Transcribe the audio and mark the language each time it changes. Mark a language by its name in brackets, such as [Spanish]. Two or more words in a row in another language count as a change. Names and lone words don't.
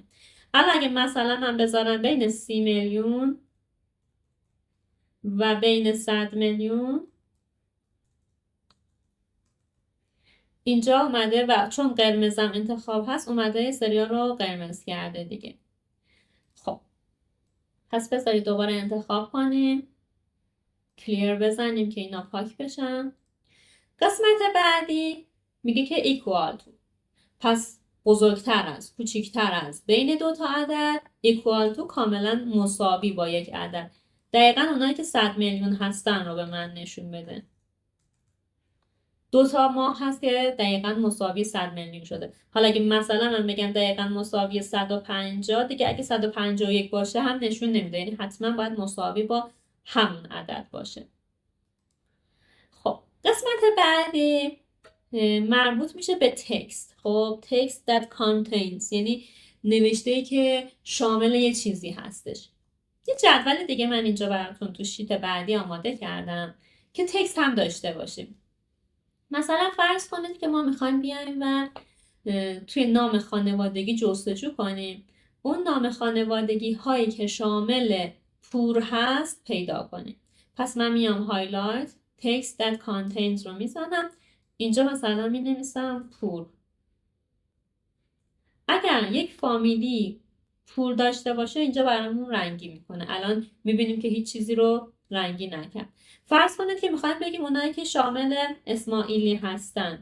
[Persian] حالا اگه مثلا من بذارم بین 30 میلیون و بین 100 میلیون، اینجا اومده و چون قرمزم انتخاب هست اومده سریا رو قرمز کرده دیگه. خب پس بذارید دوباره انتخاب کنیم، کلیر بزنیم که اینا پاک بشن. قسمت بعدی میگه که [English] equal to، [Persian] پس بزرگتر از، کوچیکتر از، بین 2 تا عدد، [English] equal to [Persian] کاملا مساوی با یک عدد. دقیقا اونایی که 100 میلیون هستن رو به من نشون بده. 2 تا ماه هست که دقیقا مساوی 100 میلیون شده. حالا اگه مثلا من بگم دقیقا مساوی 150، دیگه اگه 151 باشه هم نشون نمیده. یعنی حتما باید مساوی با همون عدد باشه. خب قسمت بعدی مربوط میشه به تکست. خب [English] text that contains [Persian] یعنی نوشته که شامل یه چیزی هستش. یه جدول دیگه من اینجا براتون تو شیت بعدی آماده کردم که تکست هم داشته باشیم. مثلا فرض کنید که ما میخوایم بیایم و توی نام خانوادگی جستجو کنیم، اون نام خانوادگی هایی که شامل پور هست پیدا کنیم. پس من میام هایلایت [English] text that contains [Persian] رو میزنم، اینجا مثلا می نویسم پور. اگر یک فامیلی پور داشته باشه اینجا برامون رنگی میکنه. الان میبینیم که هیچ چیزی رو رنگی نکرد. فرض کنید که میخوایم بگیم اونایی که شامل اسماعیلی هستن.